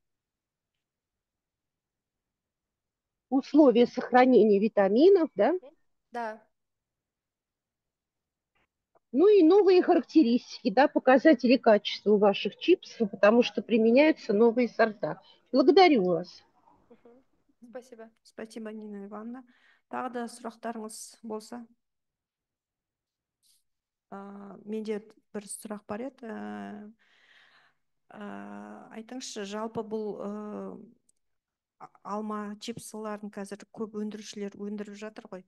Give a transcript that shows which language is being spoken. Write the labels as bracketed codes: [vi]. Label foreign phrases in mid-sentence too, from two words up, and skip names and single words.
[ru] Условия сохранения витаминов, да? Да. Ну и новые характеристики, да, показатели качества ваших чипсов, потому что применяются новые сорта. Благодарю вас. Спасибо. Спасибо, Нина Ивановна. [kk] Тағы да сұрақтарыңыз болса. Менде бір сұрақ бар еді. Айтыңызшы, жалпы бұл алма чипсыларын қазір көп өндірушілер өндіріп жатыр ғой.